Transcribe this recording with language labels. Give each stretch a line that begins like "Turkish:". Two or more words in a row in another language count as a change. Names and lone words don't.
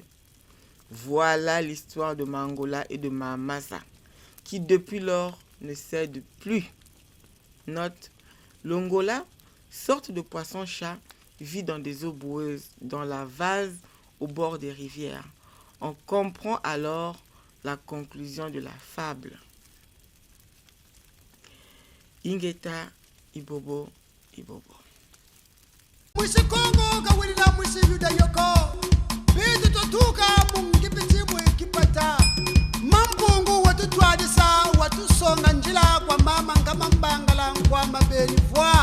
French: Voilà l'histoire de Mangola et de Mamasa, qui depuis lors ne cède plus. Note: l'Ongola, sorte de poisson-chat, vit dans des eaux boueuses, dans la vase au bord des rivières. On comprend alors la conclusion de la fable.
Kongo: Ingeta Ibobo Ibobo. Musikongo kawilila musiyuda yoko. Bitu totuka mungipiti mwikipata. Mampungu watu twadisa watu songa njila kwa mama nkama mbangala kwa mabeni vwa.